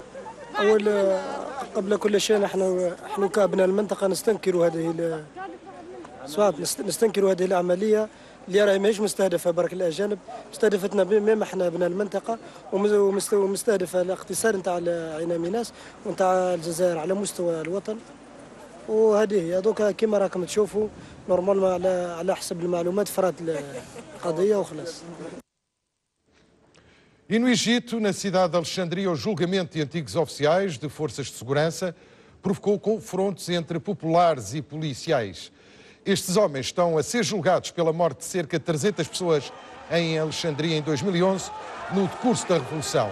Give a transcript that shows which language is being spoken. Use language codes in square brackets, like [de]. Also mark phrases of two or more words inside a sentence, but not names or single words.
[ar] اول قبل كل شيء نحن كابناء المنطقه نستنكر هذه العمليه اللي راهي ماهيش مستهدفه برك الاجانب، مستهدفتنا ميم احنا ابناء المنطقه ومستهدفه الاقتصاد نتاع عين ميناس ونتاع الجزائر على مستوى الوطن. وهذه هي دوكا كيما راكم تشوفوا نورمالمون على حسب المعلومات فرات القضيه وخلاص. [pt] E no Egito, na cidade de Alexandria, o julgamento de antigos oficiais de forças de segurança provocou confrontos entre populares e policiais. Estes homens estão a ser julgados pela morte de cerca de 300 pessoas em Alexandria em 2011, no decurso da Revolução.